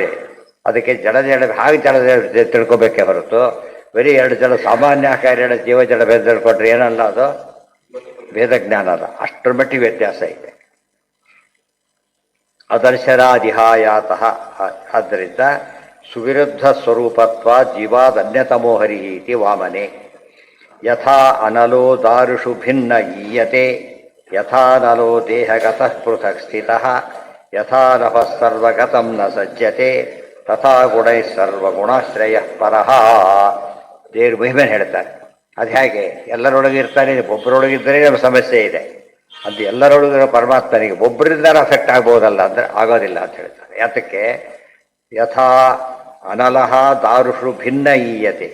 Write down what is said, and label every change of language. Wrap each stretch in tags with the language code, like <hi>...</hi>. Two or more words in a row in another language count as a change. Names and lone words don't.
<kn>ಅದಕ್ಕೆ ಜಡ ಹಾಗೆ ಜಡ ತಿಳ್ಕೊಬೇಕೇ ಹೊರತು ಬರೀ ಎರಡು ಜಡ ಸಾಮಾನ್ಯ ಆಕಾರ ಎರಡು ಜೀವ ಜಡ ಭೇದ ತಿಳ್ಕೊಂಡ್ರೆ ಏನಲ್ಲ, ಅದು ಭೇದ ಜ್ಞಾನ ಅಲ್ಲ. ಅಷ್ಟರ ಮಟ್ಟಿಗೆ ವ್ಯತ್ಯಾಸ ಇದೆ. ಅದರ್ಶರಾದಿಹಾಯಾತಃ.</kn> <sa>ಆದ್ದರಿಂದ ಸುವಿರುದ್ಧ ಸ್ವರೂಪತ್ವ ಜೀವಾದನ್ಯತಮೋ ಹರಿ ಇತಿ ವಾಮನೆ. ಯಥಾ ಅನಲೋ ದಾರುಷು ಭಿನ್ನ ಈಯತೆ ಯಥಾ ನಲೋ ದೇಹಗತಃ ಪೃಥಕ್ ಸ್ಥಿತಃ ಯಥಾ ನಭಃ ಸರ್ವಗತಂ ನ ಸಜ್ಜತೆ ತಥಾ ಗುಣೈ ಸರ್ವಗುಣಾಶ್ರಯ ಪರಃ.</sa> <kn>ದೇವ್ರ ಮಹಿಮೆಯನ್ನು ಹೇಳ್ತಾರೆ. ಅದು ಹೇಗೆ? ಎಲ್ಲರೊಳಗೆ ಇರ್ತಾನೆ, ಒಬ್ಬರೊಳಗಿದ್ದರೆ ನಮ್ಮ ಸಮಸ್ಯೆ ಇದೆ. ಅದು ಎಲ್ಲರೊಳಗಿರೋ ಪರಮಾತ್ಮನಿಗೆ ಒಬ್ಬರಿಂದ ಅಫೆಕ್ಟ್ ಆಗ್ಬೋದಲ್ಲ ಅಂದರೆ ಆಗೋದಿಲ್ಲ ಅಂತ ಹೇಳ್ತಾರೆ.</kn> <sa>ಯಾತಕ್ಕೆ? ಯಥಾ ಅನಲಹ ದಾರುಷು ಭಿನ್ನ ಈಯತೆ.</sa>